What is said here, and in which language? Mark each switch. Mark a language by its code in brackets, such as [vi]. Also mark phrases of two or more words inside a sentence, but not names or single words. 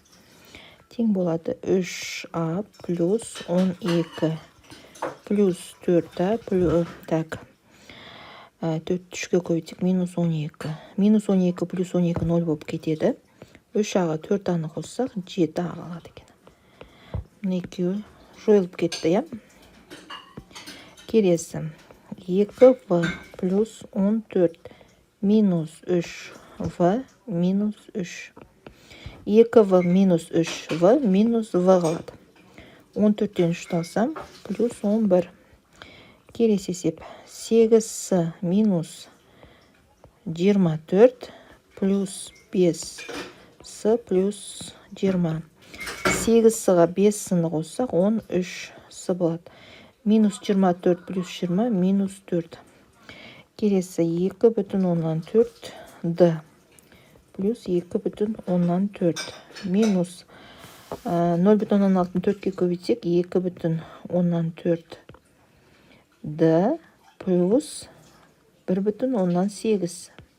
[kk] Тең болады 3А плюс 12 плюс 4А плюс 4 3-ге көбейтсек минус 12. Минус 12 плюс 12 0 болып кетеді. 3Аға 4Аны қоссақ 7А қалады екен. Мына екеуі жойылып кетті, я? Келесі 2В плюс 14 минус 3В минус 3. 2В минус 3В минус В қалады. 14-тен 3 алсам плюс 11. Келесі есеп 8С минус 24 плюс 5С плюс 20. 8С-ға 5-сыны қоссақ 13С болады. Минус 24 плюс 20 минус 4. Келесі 2,4 Д плюс 2,4 минус 0,6-ны 4-ке көбейтсек 2,4 Д плюс 1,8.